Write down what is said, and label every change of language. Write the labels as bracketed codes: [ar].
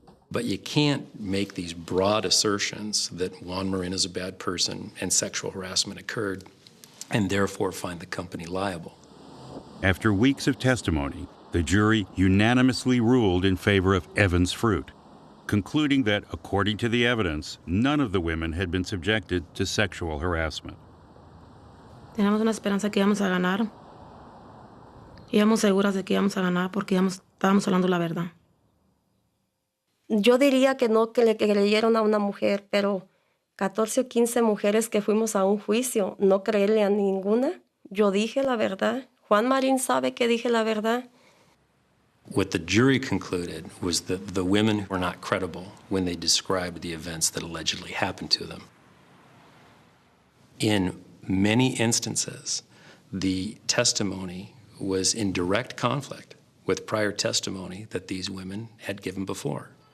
[en] But you can't make these broad assertions that Juan Marin is a bad person and sexual harassment occurred, and therefore find the company liable. After weeks of testimony, the jury unanimously ruled in favor of Evans Fruit, concluding that, according to the evidence, none of the women had been subjected to sexual harassment. [es] Teníamos una esperanza que íbamos a ganar. Íbamos seguras de que íbamos a ganar porque estábamos hablando la verdad. Yo diría que no, que le creyeron a una mujer, pero 14 o 15 mujeres que fuimos a un juicio, no creerle a ninguna. Yo dije la verdad. Juan Marín sabe que dije la verdad. [en] What the jury concluded was that the women were not credible when they described the events that allegedly happened to them. In many instances, the testimony was in direct conflict with prior testimony that these women had given before.